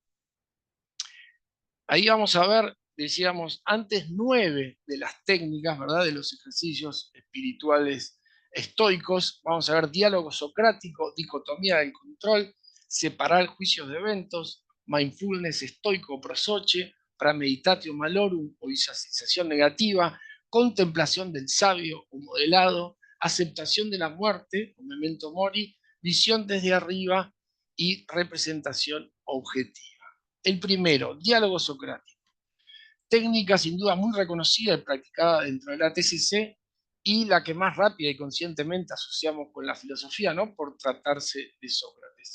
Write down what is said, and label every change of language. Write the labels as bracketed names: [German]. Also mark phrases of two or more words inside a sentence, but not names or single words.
[Spanish] Ahí vamos a ver, decíamos antes, 9 de las técnicas, ¿verdad?, de los ejercicios espirituales estoicos. Vamos a ver diálogo socrático, dicotomía del control, separar juicios de eventos, mindfulness estoico prosoche, [Latin] premeditatio malorum [Spanish] o visualización negativa, contemplación del sabio o modelado, aceptación de la muerte o [Latin] memento mori, [Spanish] visión desde arriba y representación objetiva. El primero, diálogo socrático. Técnica sin duda muy reconocida y practicada dentro de la TCC y la que más rápida y conscientemente asociamos con la filosofía, ¿no?, por tratarse de Sócrates.